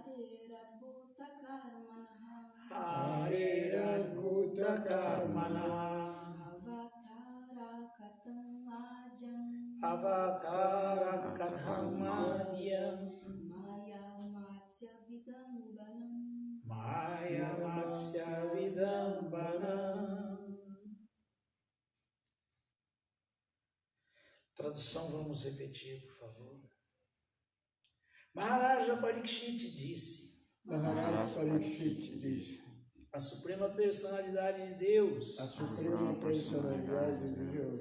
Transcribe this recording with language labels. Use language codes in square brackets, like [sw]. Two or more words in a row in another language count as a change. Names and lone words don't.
[sa] हरेरद्भुत कर्मणः हरेरद्भुत कर्मणः अवतार कथाम् आद्याम् अवतार कथामाद्याम् माया मत्स्य विडम्बनम् माया मत्स्य विडम्बनम्. [pt] Tradução, vamos repetir, por favor. Maharaja Parikshit disse: Maharaj Parikshit disse: a suprema personalidade de Deus, a suprema personalidade de Deus,